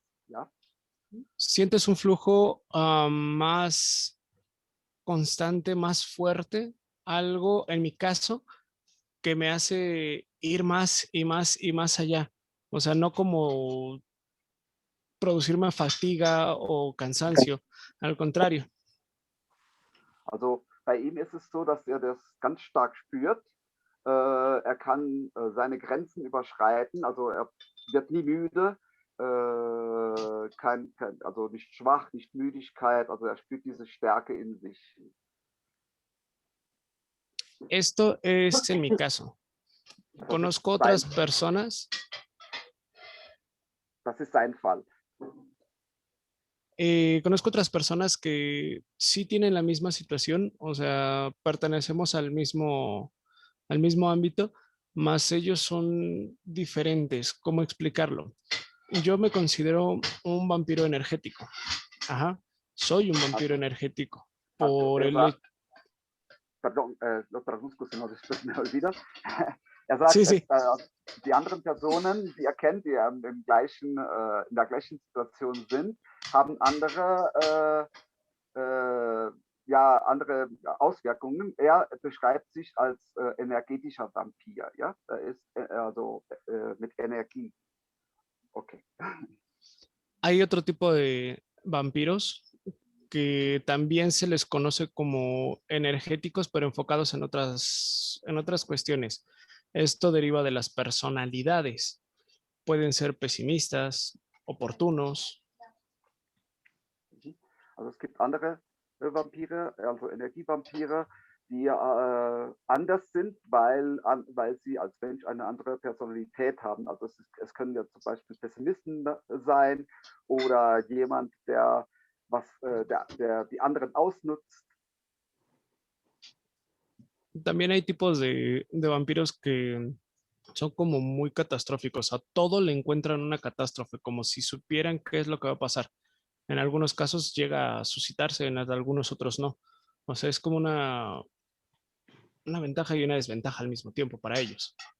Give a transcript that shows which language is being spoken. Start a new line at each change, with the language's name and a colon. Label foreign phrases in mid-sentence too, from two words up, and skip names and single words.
Spanish: ¿Ya? Sientes un flujo más constante, más fuerte, algo en mi caso que me hace ir más y más y más allá. O sea, no como producirme fatiga o cansancio, al contrario.
German: Also bei ihm ist es so, dass er das ganz stark spürt. Er kann seine Grenzen überschreiten, also er wird nie müde, also nicht schwach, nicht Müdigkeit, also er spürt diese Stärke in sich.
Spanish: Esto es en mi caso. Conozco otras personas.
German: Das ist sein Fall.
Spanish: Conozco otras personas que sí tienen la misma situación, o sea, pertenecemos al mismo ámbito, mas ellos son diferentes. ¿Cómo explicarlo? Yo me considero un vampiro energético. Ajá, soy un vampiro energético. Por Perdón, lo traduzco, si no después me olvido.
German: Er sagt,
Spanish: sí, sí.
German: Die anderen Personen, die er kennt, die in der gleichen Situation sind, haben andere Auswirkungen. Er beschreibt sich als energetischer Vampir. Ja? Er ist mit Energie. Okay.
Spanish: Hay otro tipo de vampiros que también se les conoce como energéticos, pero enfocados en otras cuestiones. Esto deriva de las personalidades. Pueden ser pesimistas, oportunos.
German: Also es gibt andere Vampire, also Energievampire, die anders sind, weil sie als Mensch eine andere Personalität haben. Also es können ja zum Beispiel Pessimisten sein oder jemand, der die anderen ausnutzt.
Spanish: También hay tipos de vampiros que son como muy catastróficos. A todo le encuentran una catástrofe, como si supieran qué es lo que va a pasar. En algunos casos llega a suscitarse, en algunos otros no. O sea, es como una ventaja y una desventaja al mismo tiempo para ellos.